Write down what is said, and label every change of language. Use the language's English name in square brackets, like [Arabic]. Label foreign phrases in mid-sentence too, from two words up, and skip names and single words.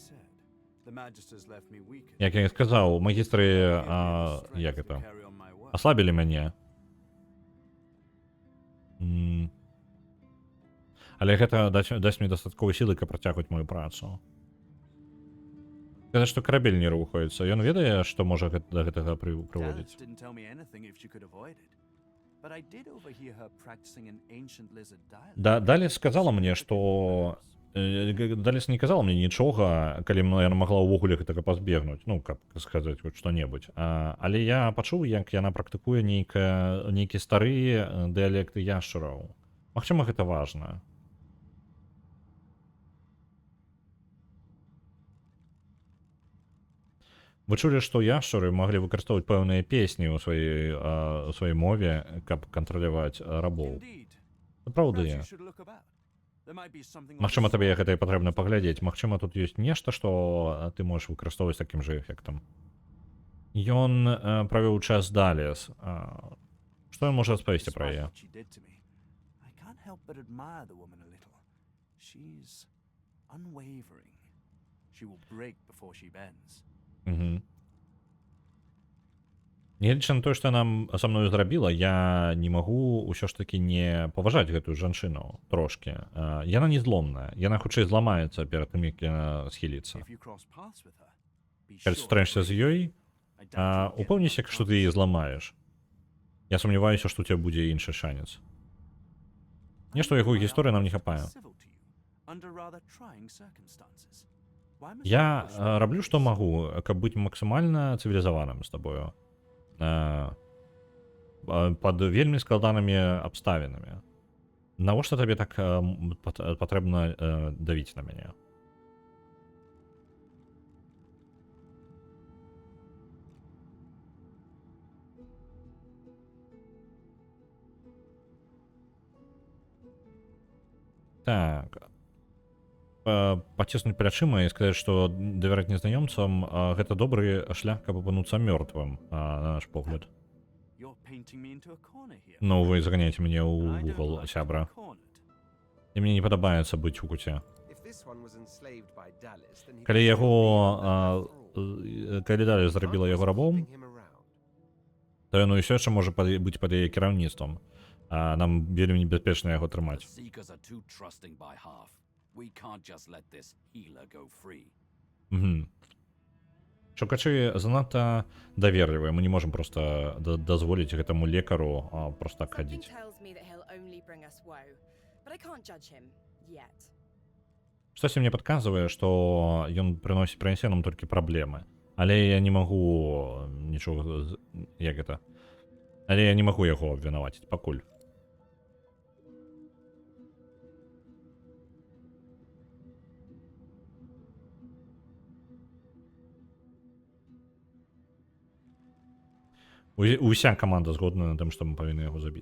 [Belarusian] Як я сказаў, магістры, як гэта, аслабілі мяне. Але гэта дасць мне дастатковай сілы, каб працягваць мою працу. Сказаць, што карабель не рухаецца. Ён ведае, што можа да гэтага прыводзіць. [English] Dallas didn't tell me anything if she could avoid it. But I did overhear her practicing an ancient lizard dialect. [Belarusian] Далес сказала мне, што... Далес не казала мне нічога, калі яна магла ўвогуле гэтага пазбегнуць, ну, каб сказаць хоць што-небудзь. Але я пачуў, як яна практыкуе нейкі стары дыялекты яшчараў. Магчыма, гэта важна. Вы чулі, што яшчары маглі выкарыстоўваць пэўныя песні ў сваёй мове, каб кантраляваць рабоў. [English] Indeed. [Belarusian] Праўда, [English] Perhaps you should look about. There might be something on [Belarusian] магчыма, [English] the [Belarusian] табе [English] floor. [Belarusian] гэта і патрэбна паглядзець. Магчыма, тут ёсць нешта, што ты можаш выкарыстоўваць такім жа эфектам. Ён правёў час Далес. Што ён можа распавесці пра [English] Despite [Belarusian] яе? [English] what she did to me, I can't help but admire the woman a little. She's unwavering. She will break before she bends. [Belarusian] Нягледзячы на тое, што яна са мною зрабіла, я не магу ўсё ж такі не паважаць гэтую жанчыну трошкі. Яна не зломная, яна хутчэй зламаецца перад тым, як яна схіліцца. [English] If you cross paths with her, be [Belarusian] Калі [English] sure [Belarusian] сустрэнешся [English] to [Belarusian] з ёй, [English] I doubt you'll get [Belarusian] упэўніся, [English] much [Belarusian] што ты яе [English] chance. [Belarusian] зламаеш. Я сумняваюся, што ў цябе будзе іншы шанец. Нешта ў яго гісторыі нам не хапае. [English] Civil to you, under rather trying circumstances. Why must [Belarusian] Я [English] I push my [Belarusian] раблю, што [English] limits? [Belarusian] магу, каб быць максімальна цывілізаваным з табою. Пад вельмі складанымі абставінамі. Навошта табе так патрэбна давіць на мяне? Так. Паціснуць плячыма і сказаць, што давяраць незнаёмцам гэта добры шлях, каб апынуцца мёртвым, на наш погляд. [English] You're painting me into a corner here. [Belarusian] Ну, вы заганяеце мяне [English] I [Belarusian] ў [English] don't [Belarusian] вугал, [English] like to be [Belarusian] сябра. [English] cornered. [Belarusian] І мне не падабаецца быць у куце. [English] If this one was enslaved by Dallas, then he [Belarusian] Калі [English] could [Belarusian] яго... [English] still be in the [Belarusian] Калі Далес зрабіла яго рабом, [English] him around. [Belarusian] то яно ўсё яшчэ можа быць пад яе кіраўніцтвам. Нам вельмі небяспечна яго трымаць. [English] Seekers are too trusting by half. We can't just let this healer go free. [Belarusian] Шукачы занадта даверлівыя, мы не можам проста дазволіць гэтаму лекару проста так [English] Something [Belarusian] хадзіць. [English] tells me that he'll only bring us woe, but I can't judge him yet. [Belarusian] Штосьці мне падказвае, што ён прынясе нам толькі праблемы. Але я не магу нічога... Як гэта? Але я не магу яго абвінаваціць пакуль. Уся каманда згодна на тым, што мы павінны яго забіць.